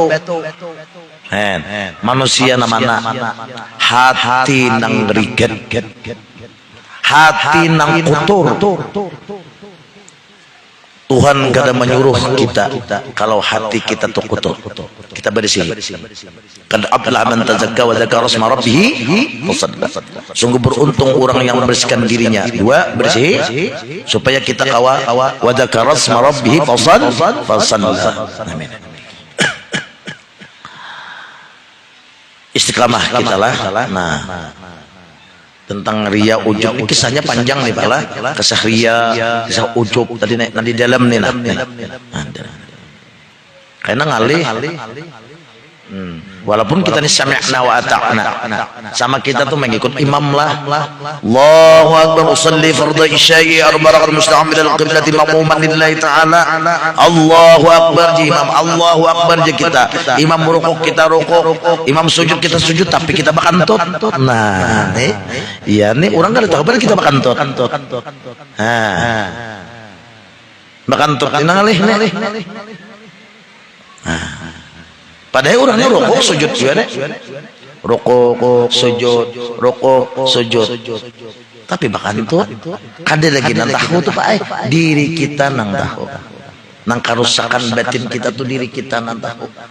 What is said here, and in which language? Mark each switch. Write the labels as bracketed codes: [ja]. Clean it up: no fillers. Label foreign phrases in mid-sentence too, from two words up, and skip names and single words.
[id] Manusia namanya hati nang riget, hati nang kotor. Tuhan kada menyuruh kita kalau hati kita tuh kotor, kita bersih. [ar] قد أفلح من تزكى وذكر اسم ربه فصلى. [id] Sungguh beruntung orang yang membersihkan dirinya. Dua, bersih supaya kita kawa [ar] وذكر اسم ربه فصلى. [id] Amin. Istiqamah kita lah. Nah, tentang ria ujub kisahnya panjang nih pala, kisah ria, kisah ujub tadi nanti dalam nih nah. Karena ngalih walaupun kita ini [ar] سمعنا وأطعنا, [id] sama kita tuh mengikut imam lah. [ar] الله أكبر أصلي فرض العشاء أربع ركعات مستقبل القبلة مأموما لله تعالى. الله أكبر [id] ji imam, [ar] الله أكبر [id] ji kita. Imam rukuk kita rukuk, imam sujud kita sujud, tapi kita bakantut. Nah, nih iya nih orang enggak tahu kita bakantut. Nah. Bakantut ini ngalih nih. Nah. Padahal orangnya rokok sujud juga deh, rokok sujud, tapi bahkan itu ada lagi nang tahu tuh Pak, diri kita nang tahu, nang kerusakan batin kita tuh diri kita nang tahu.